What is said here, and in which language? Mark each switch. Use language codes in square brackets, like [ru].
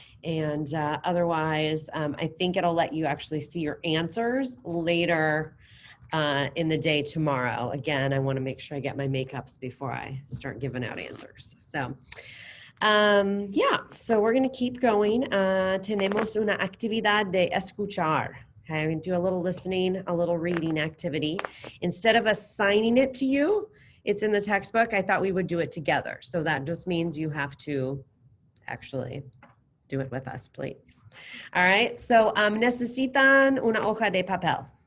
[en] And otherwise, I think it'll let you actually see your answers later in the day tomorrow. Again, I want to make sure I get my makeups before I start giving out answers. So yeah, so we're going to keep going. [es] Tenemos una actividad de escuchar. [en] Okay, I'm going to do a little listening, a little reading activity. Instead of assigning it to you, it's in the textbook. I thought we would do it together. So that just means you have to actually do it with us, please. All right, so [es] necesitan una hoja de papel.